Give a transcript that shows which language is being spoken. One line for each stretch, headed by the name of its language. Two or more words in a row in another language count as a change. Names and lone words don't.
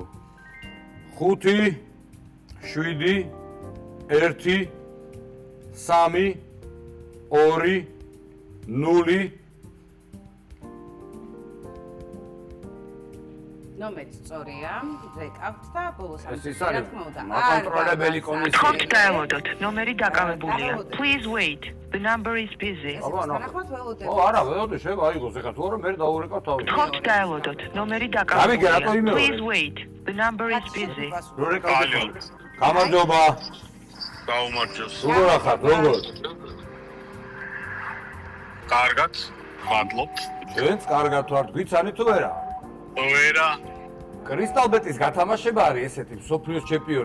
Georgian: 5 7 1 3 2 0 ნომერი სწორია, რეკავთ და ბოლოს ეს ის არის მაკონტროლებელი კომისია. ხოთ დაელოდოთ, ნომერი დაკავებულია.
English: Please wait. The number is busy.
Georgian: არა, ველოდე შეგვაიღოს ეხლა თუ არა მე დაურეკავ თავი. ხოთ დაელოდოთ, ნომერი დაკავებულია.
English: Please wait. The number is busy.
Georgian: გამარჯობა. გაუმარჯოს. როგორ ახართ, როგორ? კარგად, მადლობთ. ჩვენც კარგად ვართ, გვიცანი თუ არა? ვერა. კრისტალბეტის გათამაშება არის ესეთი მსოფლიოს ჩემპიონი.